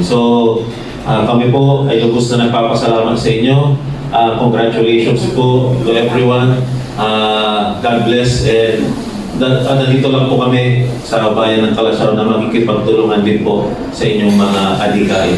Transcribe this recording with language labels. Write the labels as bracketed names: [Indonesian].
[Filipino] So, kami po ay lubos na nagpapasalamat sa inyo. [English] Congratulations po to everyone. God bless. [Filipino] And nandito lang po kami sa bayan ng Calasiao na makikipagtulungan din po sa inyong mga adhikain.